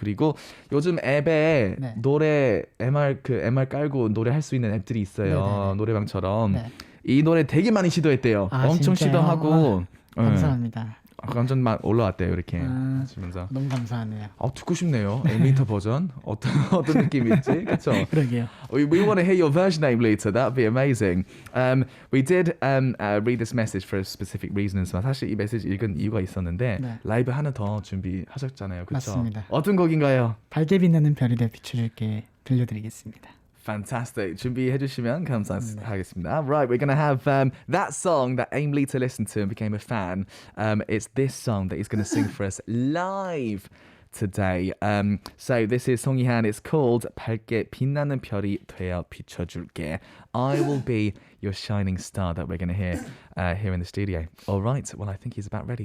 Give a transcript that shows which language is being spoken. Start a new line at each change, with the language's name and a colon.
Korean: 그리고 요즘 앱에 노래 MR 깔고 노래할 수 있는 앱들이 있어요. 노래방처럼 이 노래 되게 많이 시도했대요. 엄청 시도하고 감사합니다. 완전 막 올라왔대요 이렇게 하시면서. 너무 감사하네요. 듣고 싶네요. 에밀리타 버전 어떤 느낌일지. 그렇죠? 그러게요.
English: We want to hear your version, Aimlita. That'd be amazing. We did read this message for a specific reason.
Korean: 사실 이 메시지 읽은 이유가 있었는데 라이브 하나 더 준비하셨잖아요. 그렇죠? 맞습니다. 어떤 곡인가요? 밝게 빛나는 별이 되어 비춰줄게 들려드리겠습니다.
English: Fantastic.
Korean: 준비해 주시면 감사하겠습니다.
English: Right, we're going to have that song that Aimlita listened to and became a fan. It's this song that he's going to sing for us live today. So this is 송이한. It's called 밝게 빛나는 별이 되어 비춰줄게. I will be your shining star that we're going to hear here in the studio. All right. Well, I think he's about ready.